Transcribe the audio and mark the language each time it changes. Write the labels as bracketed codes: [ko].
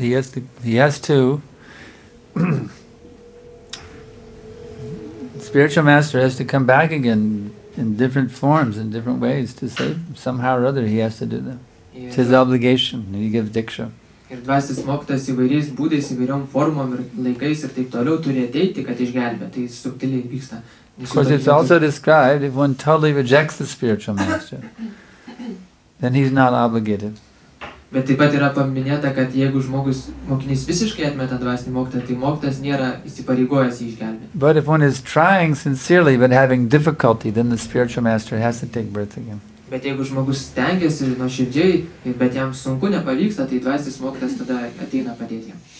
[en] He has to spiritual master has to come back again in different forms, in different ways to save them. Somehow or other he has to do that. It's his obligation. He gives diksha. [lt] Ir dvasinis mokytojas įvairiais būdais, įvairiom formom ir laikais ir taip toliau turi ateiti, kad išgelbė. Tai subtiliai vyksta. [en] Of course, it's also described if one totally rejects the spiritual master, then he's not obligated. [lt] Bet taip pat yra paminėta, kad jeigu mokinys visiškai atmeta dvasinį mokytoją, tai mokytojas nėra įsipareigojęs jį išgelbėti. [en] But if one is trying sincerely but having difficulty, then the spiritual master has to take birth again. [lt] Bet jeigu žmogus stengiasi nuoširdžiai, bet jam sunku nepavyksta, tai dvasinis mokytojas tada ateina padėti jam.